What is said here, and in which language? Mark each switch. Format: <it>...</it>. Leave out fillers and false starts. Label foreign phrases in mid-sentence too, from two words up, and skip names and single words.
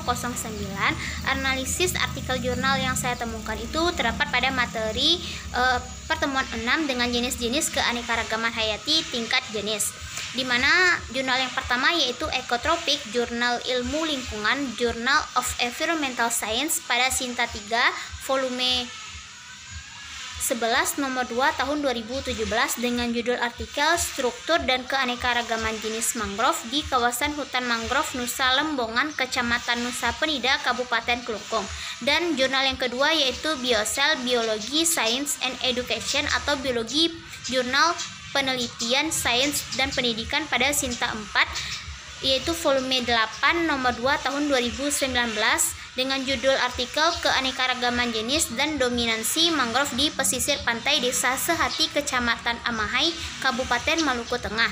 <id>Analisis artikel jurnal yang saya temukan itu terdapat pada materi pertemuan 6 dengan jenis-jenis keanekaragaman hayati tingkat jenis, di mana jurnal yang pertama yaitu Ekotropik, Jurnal Ilmu Lingkungan, Journal of Environmental Science pada Sinta 3 volume 11 nomor 2 tahun 2017 dengan judul artikel Struktur dan Keanekaragaman Jenis Mangrove di Kawasan Hutan Mangrove Nusa Lembongan, Kecamatan Nusa Penida, Kabupaten Klungkung. Dan jurnal yang kedua yaitu Biocell, Biology, Science and Education atau Biologi, Jurnal Penelitian, Sains dan Pendidikan pada Sinta 4 yaitu volume 8 nomor 2 tahun 2019 dengan judul artikel Keanekaragaman Jenis dan Dominansi Mangrove di Pesisir Pantai Desa Sehati, Kecamatan Amahai, Kabupaten Maluku Tengah.</id>